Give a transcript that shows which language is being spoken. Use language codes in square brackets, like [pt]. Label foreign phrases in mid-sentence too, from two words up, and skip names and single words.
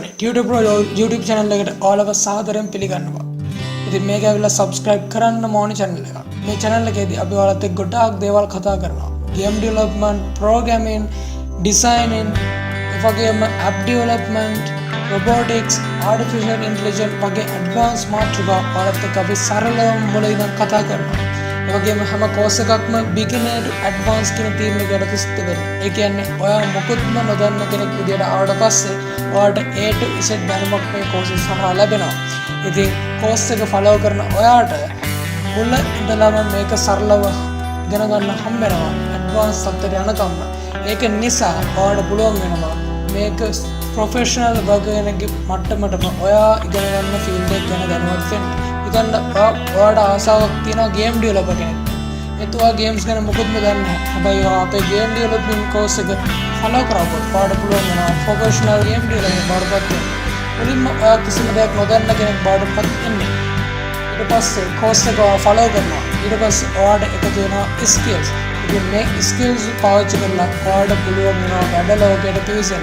[si] තෙරුවනේ Tutor Pro YouTube channel එකට ඔයාලව සාදරයෙන් පිළිගන්නවා. ඉතින් මේක ඇවිල්ලා subscribe කරන්න ඕනේ channel එක. මේ channel එකේදී අපි ඔයාලත් එක්ක ගොඩාක් දේවල් කතා කරනවා. [en] Game development, programming, designing, [si] එවැගේම [en] app development, robotics, artificial intelligence [si] වගේ advanced මාතෘකා ඔයාලත් එක්ක අපි සරලවම මුලින් ඉඳන් කතා කරනවා. එවැගේම හැම course එකක්ම [en] beginner to advanced [si] කියන theme එකකට සිද්ධ වෙනවා. ඒ කියන්නේ ඔයා මොකොත්ම නොදන්න කෙනෙක් විදියට ආවට පස්සේ ඔයාලට [en] A to Z [si] දැනුමක් මේ courses හරහා ලැබෙනවා. ඉතින් course එක follow කරන ඔයාට මුල ඉඳලම මේක සරලව ඉගෙන ගන්න හම්බ වෙනවා. advanced තත්ත්වයට යනකම්. ඒක නිසා ඔයාලට පුළුවන් වෙනවා මේක professional වගේනගේ මට්ටමටම ඔයා ඉගෙන ගන්න field එක ගැන දැනුවත් වෙන්න. ඉතින් ඔයාට ආසාවක් තියෙනවා [en] game developer [si] කෙනෙක්. එතුවා games ගැන මොකුත්ම දන්නේ නැහැ. හැබැයි ඔයා අපේ [en] game development course [si] එක follow කරවුවොත් ඔයාට පුළුවන් වෙනවා [en] professional game developer [si] බවටපත් වෙන්න. මුලින්ම ඔයා කිසිම දෙයක් නොදන්න කෙනෙක් බවටපත් වෙන්නේ. ඊට පස්සේ course එක follow කරනවා. ඊට පස්සේ ඔයාට එකතු වෙනවා skills. ඉතින් මේ skills පාවිච්චි කරලා ඔයාට පුළුවන් වෙනවා වැඩ ලෝකයට පිවිසෙන්න.